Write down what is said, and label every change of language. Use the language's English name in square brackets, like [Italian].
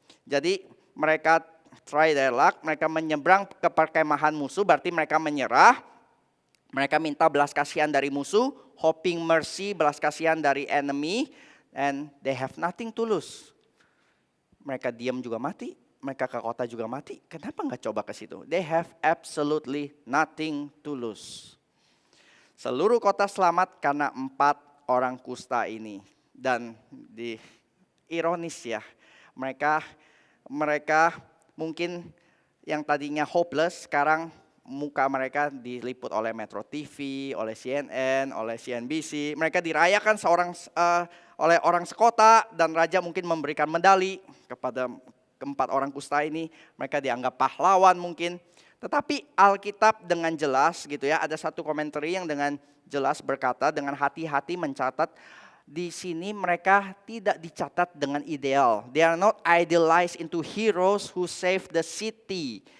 [Indonesian] Jadi mereka [English] try their luck, [Indonesian] mereka menyeberang ke perkemahan musuh, berarti mereka menyerah. Mereka minta belas kasihan dari musuh, [English] hoping mercy, [Indonesian] belas kasihan dari [English] enemy, and they have nothing to lose. [Indonesian] Mereka diam juga mati, mereka ke kota juga mati. Kenapa nggak coba ke situ? [English] They have absolutely nothing to lose. [Indonesian] Seluruh kota selamat karena 4 orang kusta ini. Dan ironis ya, mereka mungkin yang tadinya hopeless, sekarang muka mereka diliput oleh Metro TV, oleh CNN, oleh CNBC. Mereka dirayakan oleh orang sekota dan raja mungkin memberikan medali kepada keempat orang kusta ini. Mereka dianggap pahlawan mungkin. Tetapi Alkitab dengan jelas gitu ya, ada satu komentar yang dengan jelas berkata, dengan hati-hati mencatat, di sini mereka tidak dicatat dengan ideal. [English] They are not idealized into heroes who save the city.